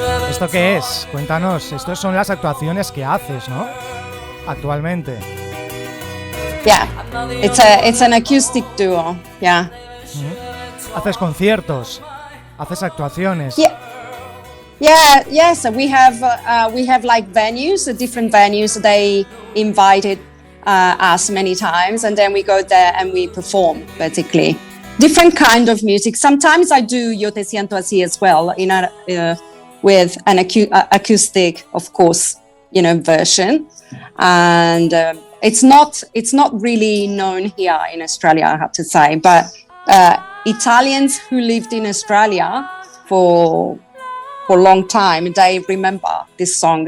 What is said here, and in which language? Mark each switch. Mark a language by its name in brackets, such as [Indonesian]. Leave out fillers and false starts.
[Spanish] ¿Esto qué es? Cuéntanos. Estas son las actuaciones que haces, ¿no? Actualmente. [English] Yeah, it's an acoustic duo. Yeah. [Spanish] Haces conciertos, haces actuaciones. [English] Yes. We have like venues, different venues. They invited us many times, and then we go there and we perform. Basically, different kind of music. Sometimes I do Yo Te Siento Así as well, with an acoustic, of course, version, and it's not really known here in Australia, I have to say, but Italians who lived in Australia for a long time, they remember this song.